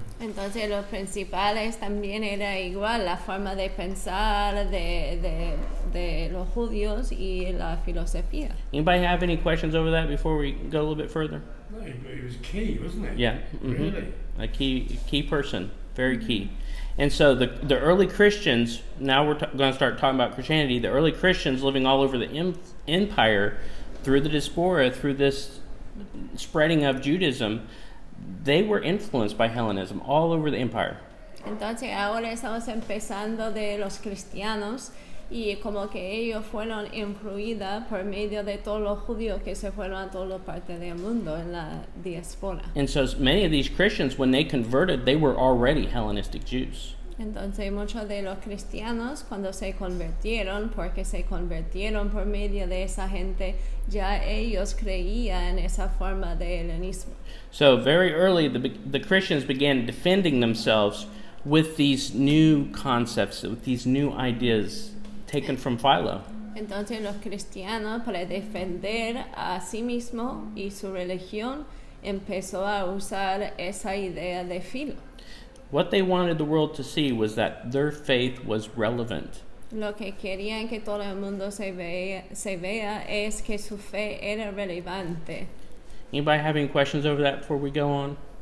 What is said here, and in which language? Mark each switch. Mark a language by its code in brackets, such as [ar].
[es] Entonces los principales también era igual, la forma de pensar de los judíos y la filosofía. [en] Anybody have any questions over that before we go a little bit further? No, he was key, wasn't he? Yeah. Really? A key person, very key. And so the early Christians, now we're going to start talking about Christianity, the early Christians living all over the empire, through the diaspora, through this spreading of Judaism, they were influenced by Hellenism all over the empire. [es] Entonces ahora estamos empezando de los cristianos y como que ellos fueron influidos por medio de todos los judíos que se fueron a todas partes del mundo en la diáspora. [en] And so many of these Christians, when they converted, they were already Hellenistic Jews. [es] Entonces muchos de los cristianos cuando se convirtieron, porque se convirtieron por medio de esa gente, ya ellos creían en esa forma de helenismo. [en] So very early, the Christians began defending themselves with these new concepts, with these new ideas taken from Philo. [es] Entonces los cristianos, para defender a sí mismos y su religión, empezó a usar esa idea de Filo. [en] What they wanted the world to see was that their faith was relevant. [es] Lo que querían que todo el mundo se vea es que su fe era relevante. [en] Anybody have any questions over that before we go on?